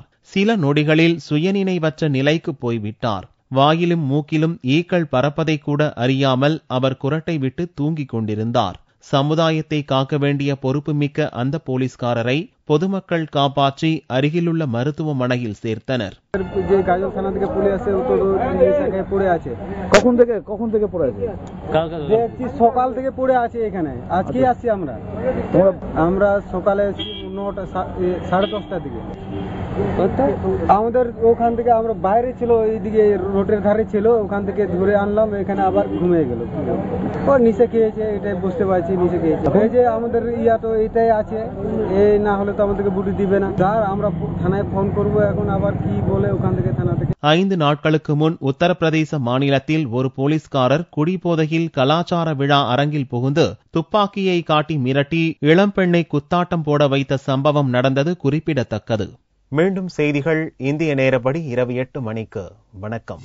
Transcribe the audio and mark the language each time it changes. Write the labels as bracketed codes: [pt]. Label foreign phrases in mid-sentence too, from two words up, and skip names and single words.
[ta] சில நொடிகளில் சுயநினைவற்ற நிலைக்கு போய்விட்டார். வாயிலும் மூக்கிலும் ஈக்கள் பறப்பதை கூட அறியாமல் அவர் குரட்டை விட்டு தூங்கிக் கொண்டிருந்தார். சமுதாயத்தை காக்க வேண்டிய பொறுப்புமிக்க அந்த போலீஸ்காரரை பொதுமக்கள் காப்பாற்றி அருகிலுள்ள மருத்துவமனையில் சேர்த்தனர். [bn] সকাল থেকে পড়ে আছে এখানে, আজকে আসছি আমরা সকালে 9:30টার দিকে। আমাদের ওখান থেকে আমরা বাইরে ছিল, এইদিকে রোডের ধারে ছিল, ওখান থেকে ধরে আনলাম, এখানে আবার ঘুমিয়ে গেল। ও নিচে খেয়েছে, এটাই বুঝতে পারছি নিচে খেয়েছে। এই যে আমাদের ইয়া তো এইটাই আছে, এই না হলে তো আমাদেরকে বুটি দিবে না। স্যার আমরা থানায় ফোন করব, এখন আবার কি বলে ওখান থেকে থানা থেকে। [ta] 5 நாட்களுக்கு முன் உத்தரப்பிரதேச மாநிலத்தில் ஒரு போலீஸ்காரர் குடிபோதையில் கலாச்சார விழா அரங்கில் புகுந்து துப்பாக்கியை காட்டி மிரட்டி இளம்பெண்ணை குத்தாட்டம் போட வைத்த சம்பவம் நடந்தது குறிப்பிடத்தக்கது. மீண்டும் செய்திகள் இந்திய நேரப்படி இரவு 8 மணிக்கு.